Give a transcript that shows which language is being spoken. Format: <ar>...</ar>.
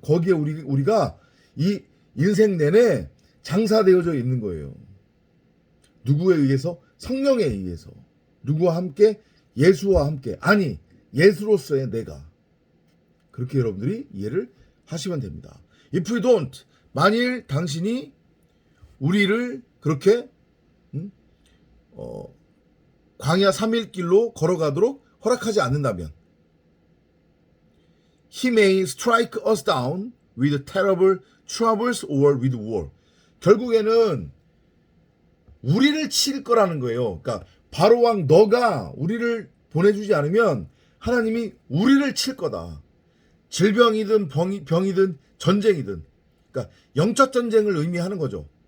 <ko>거기에 우리가 이 인생 내내 장사되어져 있는 거예요. 누구에 의해서? 성령에 의해서. 누구와 함께? 예수와 함께. 아니, 예수로서의 내가. 그렇게 여러분들이 이해를 하시면 됩니다.</ko> <en>If you don't,</en> <ko>만일 당신이 우리를 그렇게 광야 3일 길로 걸어가도록 허락하지 않는다면</ko> <en>He may strike us down with terrible troubles or with war.</en> <ko>결국에는 우리를 칠 거라는 거예요. 그러니까 바로왕 너가 우리를 보내주지 않으면 하나님이 우리를 칠 거다. 질병이든 병이든 전쟁이든. 그러니까 영적 전쟁을 의미하는 거죠.</ko>